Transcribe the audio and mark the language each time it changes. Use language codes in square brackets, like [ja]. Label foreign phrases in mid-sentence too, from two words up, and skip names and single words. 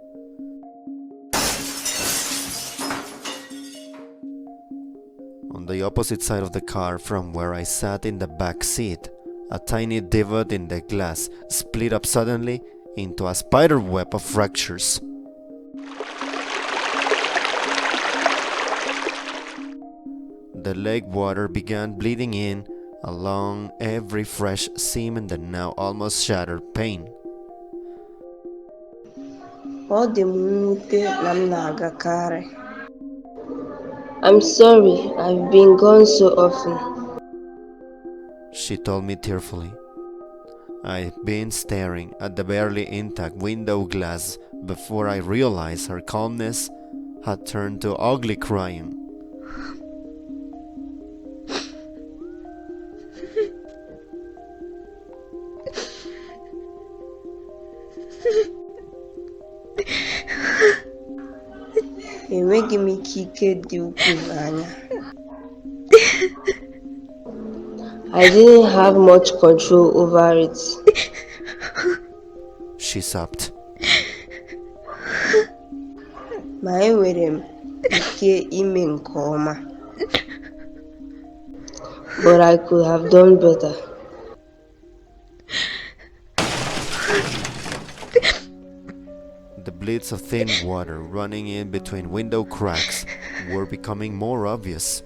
[en] On the opposite side of the car from where I sat in the back seat, a tiny divot in the glass split up suddenly into a spider web of fractures. The lake water began bleeding in along every fresh seam in the now almost shattered pane. [ig] Ọ dị m mwute na m na-agakarị. [en] I'm sorry, I've been gone so often. She told me tearfully. I'd been staring at the barely intact window glass before I realized her calmness had turned to ugly crying. [ig] Enweghị m ike dị ukwuu n'anya. [en] I didn't have much control over it. She sobbed. [ig] Ma enwere m ike ime nke ọma. [en] But I could have done better. The bleeds of thin water running in between window cracks were becoming more obvious.